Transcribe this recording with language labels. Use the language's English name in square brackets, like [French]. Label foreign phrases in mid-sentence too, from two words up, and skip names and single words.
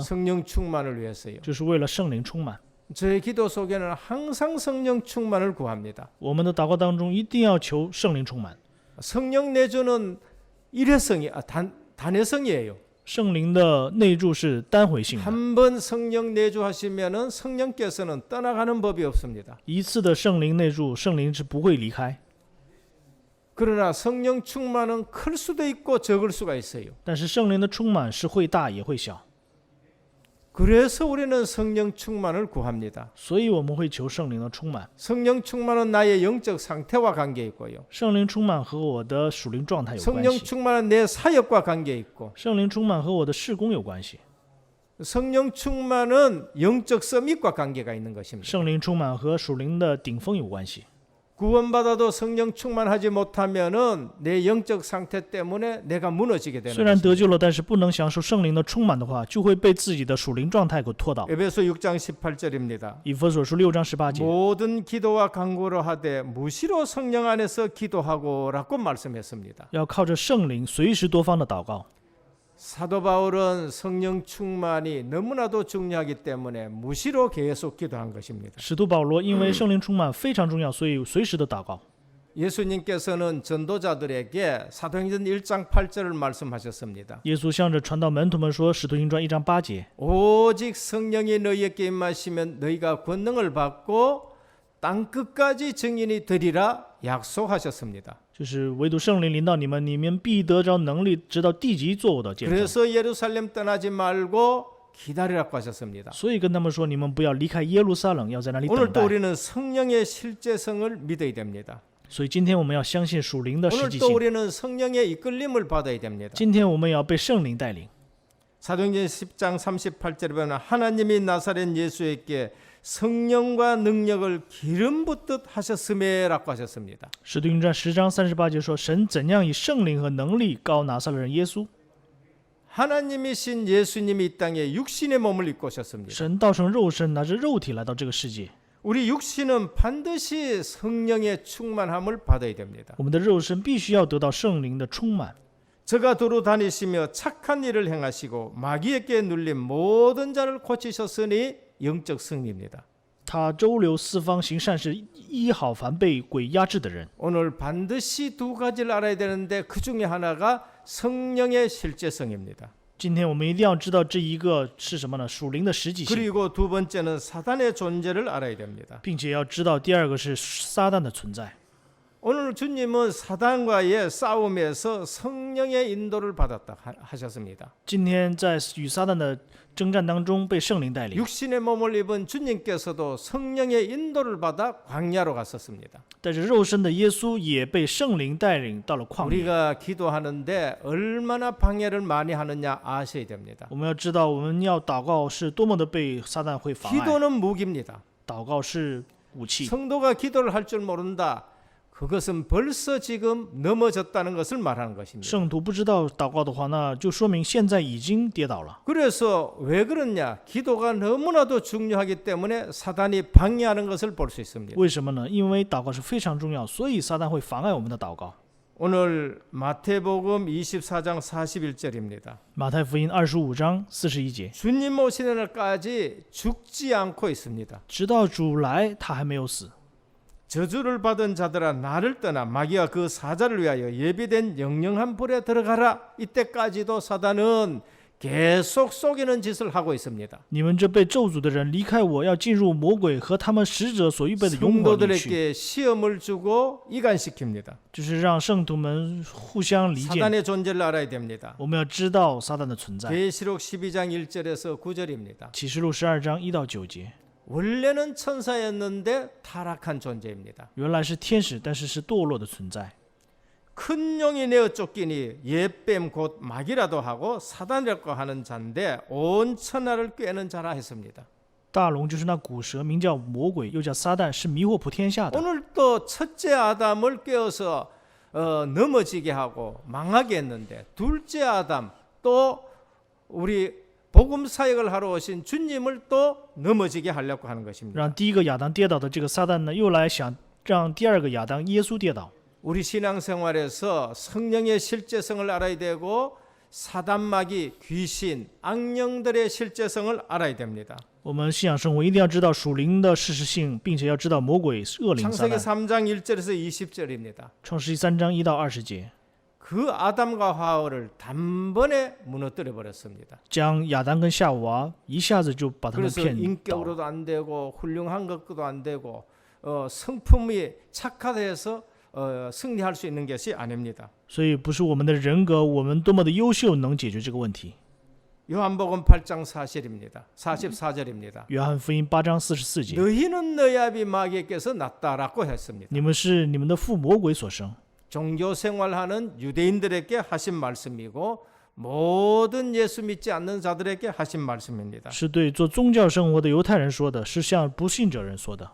[Korean] 성령 충만을 위해서요. [Chinese] 就是为了圣灵充满。 [Korean] 저의 기도 속에는 항상 성령 충만을 구합니다. [Chinese] 我们的祷告当中一定要求圣灵充满。 [Korean] 성령 내주는 일회성이 단회성이에요. [Chinese] 圣灵的内住是单回性的， [Korean] 한 번 성령 내주하시면은 성령께서는 떠나가는 법이 없습니다. [Chinese] 一次的圣灵内住，圣灵是不会离开。 [Korean] 그러나 성령 충만은 클 수도 있고 적을 수가 있어요. [Chinese] 但是圣灵的充满是会大也会小， [Korean] 그래서 우리는 성령 충만을 구합니다. [Chinese] 所以我们会求圣灵的充满。 [Korean] 성령 충만은 나의 영적 상태와 관계 있고요. [Chinese] 圣灵充满和我的属灵状态有关 [Korean] 성령 [Chinese] 系， [Korean] 충만은 내 사역과 관계 있고 [Chinese] 圣灵充满和我的事工有关系， [Korean] 성령 충만은 영적 서밋과 관계가 있는 것입니다. [Chinese] 圣灵充满和属灵的顶峰有关系。 [Korean] 구원받아도 성령 충만하지 못하면은 내 영적 상태 때문에 내가 무너지게 되는 [Chinese] 虽然 [Korean] 것입니다. [Chinese] 得救了，但是不能享受圣灵的充满的话，就会被自己的属灵状态给拖倒。 [Korean] 에베소 6장 18절입니다. [Chinese] 以弗所书6章18节， [Korean] 모든 기도와 간구로 하되 무시로 성령 안에서 기도하고라고 말씀했습니다. [Chinese] 要靠着圣灵随时多方的祷告。 [Korean] 사도 바울은 성령 충만이 너무나도 중요하기 때문에 무시로 계속 기도한 것입니다. [Chinese] 使徒保罗因为圣灵充满非常重要，所以随时的祷告。 [Korean] 예수님께서는 전도자들에게 사도행전 1장 8절을 말씀하셨습니다. [Chinese] 耶稣向着传道门徒们说，《使徒行传》1章8节， [Korean] 오직 성령이 너희에게 임하시면 너희가 권능을 받고 땅 끝까지 증인이 되리라 약속하셨습니다. [Chinese] 就是唯独圣灵临到你们，你们必得着能力，直到地极做我的见证。 [Korean] 그래서 예루살렘 떠나지 말고 기다리라고 하셨습니다. [Chinese] 所以跟他们说，你们不要离开耶路撒冷，要在那里等 [Korean] 오늘도 [Chinese] 待。 [Korean] 우리는 성령의 실제성을 믿어야 됩니다. [Chinese] 所以今天我们要相信属灵的实际 [Korean] 오늘도 [Chinese] 性。 [Korean] 우리는 성령의 이끌림을 받아야 됩니다. [Chinese] 今天我们也要被圣灵带领。 [Korean] 사도행전 10장 38절에 보면 하나님이 나사렛 예수에게 성령과 능력을 기름 붓듯 하셨음에라고 하셨습니다. [Chinese] 使徒行传10章38节说，神怎样以圣灵和能力膏拿撒勒人耶稣。 [Korean] 하나님이신 예수님이 이 땅에 육신의 몸을 입고 오셨습니다. [Chinese] 神道成肉身，拿着肉体来到这个世界。 [Korean] 우리 육신은 반드시 성령의 충만함을 받아야 됩니다. [Chinese] 我们的肉身必须要得到圣灵的充满。 [Korean] 저가 두루 다니시며 착한 일을 행하시고 마귀에게 눌린 모든 자를 고치셨으니 영적 승리입니다. [Chinese] 他周流四方行善事，医好凡被鬼压制的人。 [Korean] 오늘 반드시 두 가지를 알아야 되는데 그 중에 하나가 성령의 실제성입니다. [Chinese] 今天我们一定要知道这一个是什么呢？属灵的实际性， [Korean] 그리고 두 번째는 사단의 존재를 알아야 됩니다. [Chinese] 并且要知道第二个是撒旦的存在。 [Korean] 오늘 주님은 사단과의 싸움에서 성령의 인도를 받았다 하셨습니다. [Chinese] 今天在与撒旦的征战当中被圣灵带领， [Korean] 육신의 몸을 입은 주님께서도 성령의 인도를 받아 광야로 갔었습니다. [Chinese] 但是肉身的耶稣也被圣灵带领到了旷野。 [Korean] 우리가 기도하는데 얼마나 방해를 많이 하느냐 아셔야 됩니다. [Chinese] 我们要知道，我们要祷告是多么的被撒旦会妨碍。 [Korean] 기도는 무기입니다. [Chinese] 祷告是武器， [Korean] 성도가 기도를 할 줄 모른다. 그것은 벌써 지금 넘어졌다는 것을 말하는 것입니다. [Chinese] 圣徒不知道祷告的话，那就说明现在已经跌倒了。 [Korean] 그래서 왜 그러냐? 기도가 너무나도 중요하기 때문에 사단이 방해하는 것을 볼 수 있습니다. [Chinese] 为什么呢？因为祷告是非常重要，所以撒旦会妨碍我们的祷告。 [Korean] 오늘 마태복음 24장 41절입니다. [Chinese] 马太福音25章41节， [Korean] 주님 오시는 날까지 죽지 않고 있습니다. [Chinese] 直到主来，他还没有死。 [Korean] 저주를 받은 자들아 나를 떠나 마귀와 그 사자를 위하여 예비된 영영한 불에 들어가라. 이때까지도 사단은 계속 속이는 짓을 하고 있습니다. [Chinese] 你们这被咒诅的人，离开我，要进入魔鬼和他们使者所预备的永火里去。 [Korean] 성도들에게 시험을 주고 이간시킵니다. [Chinese] 就是让圣徒们互相离间。 [Korean] 사단의 존재를 알아야 됩니다. [Chinese] 我们要知道撒旦的存在。 [Korean] 계시록 12장 1절에서 9절입니다. [Chinese] 启示录12章1到9节， [Korean] 원래는 천사였는데 타락한 존재입니다. [Chinese] 原来是天使，但是是堕落的存在。 [Korean] 큰 용이 내어 쫓기니 옛뱀 곧 마귀라도 하고 사단이라고 하는 자인데 온 천하를 꿰는 자라 했습니다. [Chinese] 大龙就是那古蛇，名叫魔鬼，又叫撒旦，是迷惑普天下的。 [Korean] 오늘 또 첫째 아담을 꿰어서 넘어지게 하고 망하게 했는데 둘째 아담 또 우리 복음 사역을 하러 오신 주님을 또 넘어지게 하려고 하는 것입니다. [Chinese] 让第一个亚当跌倒的这个撒旦呢，又来想让第二个亚当耶稣跌倒。 [Korean] 우리 신앙생활에서 성령의 실제성을 알아야 되고 사단 마귀 귀신 악령들의 실제성을 알아야 됩니다. [Chinese] 我们信仰生活一定要知道属灵的事实性，并且要知道魔鬼恶灵撒 [Korean] 창세기 [Chinese] 旦。 [Korean] 3장 1절에서 20절입니다. [Chinese] 创世记3章1到20节， [Korean] 그 아담과 하와를 단번에 무너뜨려 버렸습니다. [Chinese] 将亚当跟夏娃一下子就把他们 [Korean] 그래서 [Chinese] 骗倒。 [Korean] 인격으로도 안 되고 훌륭한 것도 안 되고 성품이 착화돼서 승리할 수 있는 것이 아닙니다. [Chinese] 所以不是我们的人格，我们多么的优秀能解决这个问题。 [Korean] 요한복음 8장 40입니다. 44절입니다. [Chinese] 约翰福音8章44节， [Korean] 너희는 너희 아비 마귀에게서 났다라고 했습니다. [Chinese] 你们是你们的父魔鬼所生。 [Korean] 종교 생활하는 유대인들에게 하신 말씀이고 모든 예수 믿지 않는 자들에게 하신 말씀입니다. [Chinese] 是对做宗教生活的犹太人说的，是向不信者人说的。